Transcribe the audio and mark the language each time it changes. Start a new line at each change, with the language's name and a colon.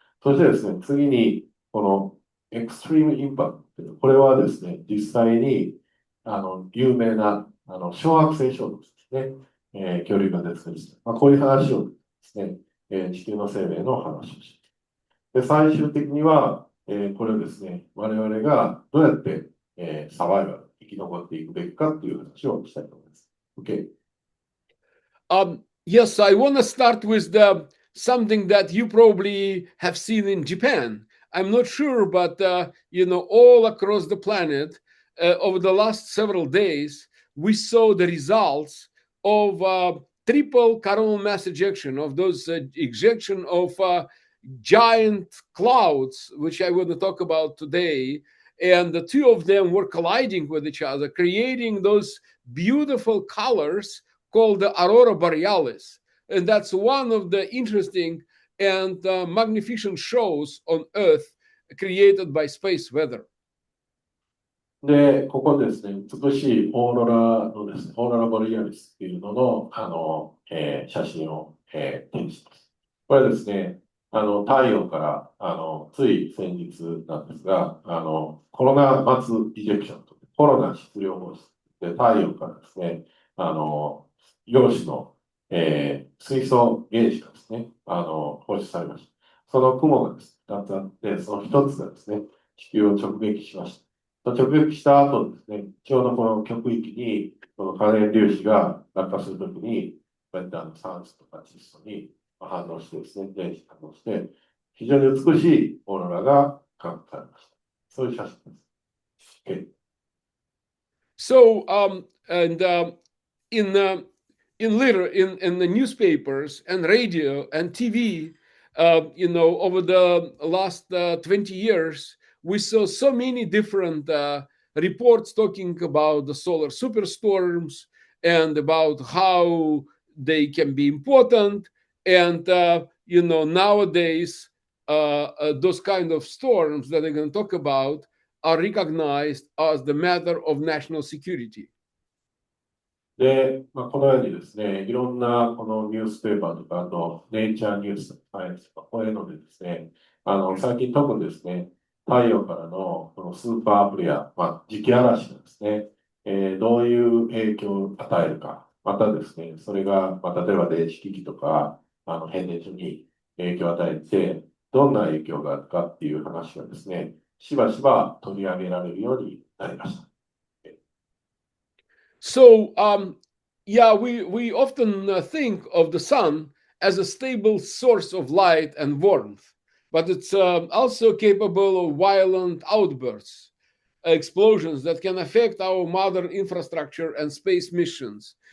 Japanese: そしてですね、次に、このエクストリームインパクトという、これはですね、実際に有名な小惑星衝突ですね、恐竜が出てきた、こういう話をですね、地球の生命の話をします。で、最終的には、これをですね、我々がどうやって、サバイバル、生き残っていくべきかっていう話をしたいと思います。 OK。
English: Yes, I want to start with something that you probably have seen in Japan. I'm not sure, but all across the planet, over the last several days, we saw the results of triple coronal mass ejection, of those ejection of giant clouds, which I want to talk about today. And the two of them were colliding with each other, creating those beautiful colors called the aurora borealis. And that's one of the interesting and magnificent shows on Earth created by space weather.
Japanese: で、ここですね、美しいオーロラのですね、オーロラボリアリスっていうのの、写真を、展示します。これはですね、太陽からつい先日なんですが、コロナマスイジェクションとコロナ質量放出で太陽からですね、陽子の、水素原子がですね、放出されました。その雲がです、2つあって、その1つがですね、地球を直撃しました。直撃した後ですね、ちょうどこの極域に、この可燃粒子が落下するときに、こうやって酸素とか窒素に反応してですね、電子反応して、非常に美しいオーロラが観測されました。そういう写真です。Okay.
English: So, and in the newspapers and radio and TV, over the last 20 years, we saw so many different reports talking about the solar superstorms and about how they can be important. And, nowadays, those kind of storms that I'm going to talk about are recognized as the matter of national security.
Japanese: で、このようにですね、いろんなこのニュースペーパーとか、あと、ネイチャーニュース、サイエンスとか、こういうのでですね、最近特にですね、太陽からのこのスーパーフレア、磁気嵐がですね、どういう影響を与えるか、またですね、それが、例えば電子機器とか、変電所に影響を与えて、どんな影響があるかっていう話がですね、しばしば取り上げられるようになりました。
English: So, we often think of the sun as a stable source of light and warmth, but it's also capable of violent outbursts, explosions that can affect our modern infrastructure and space missions.